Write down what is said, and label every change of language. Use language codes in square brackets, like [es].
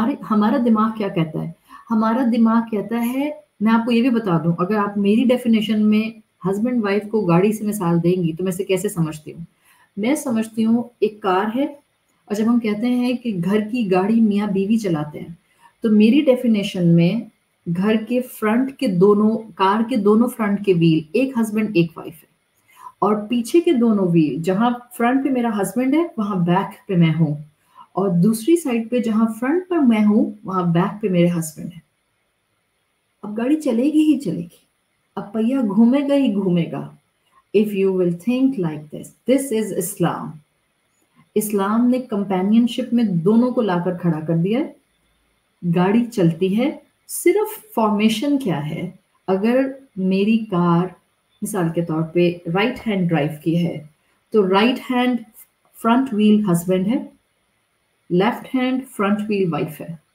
[ur] ہمارا دماغ کیا کہتا ہے؟ ہمارا دماغ کہتا ہے، میں آپ کو یہ بھی بتا دوں، اگر آپ میری ڈیفینیشن میں ہسبینڈ وائف کو گاڑی سے مثال دیں گی تو میں اسے کیسے سمجھتی ہوں؟ میں سمجھتی ہوں ایک کار ہے، اور جب ہم کہتے ہیں کہ گھر کی گاڑی میاں بیوی چلاتے ہیں تو میری ڈیفینیشن میں گھر کے فرنٹ کے دونوں، کار کے دونوں فرنٹ کے ویل ایک ہسبینڈ ایک وائف ہے، اور پیچھے کے دونوں ویل، جہاں فرنٹ پہ میرا ہسبینڈ ہے وہاں بیک پہ میں ہوں، اور دوسری سائڈ پہ جہاں فرنٹ پر میں ہوں وہاں بیک پہ میرے ہسبینڈ ہے. اب گاڑی چلے گی ہی چلے گی، اب پہیا گھومے گا ہی گھومے گا. [en] If you will think like this is Islam. [ur] اسلام نے کمپینین شپ میں دونوں کو لا کر کھڑا کر دیا ہے. گاڑی چلتی ہے، صرف فارمیشن کیا ہے؟ اگر میری کار مثال کے طور پہ رائٹ ہینڈ ڈرائیو کی ہے تو right hand front well husband ہے، left hand front well wife ہے.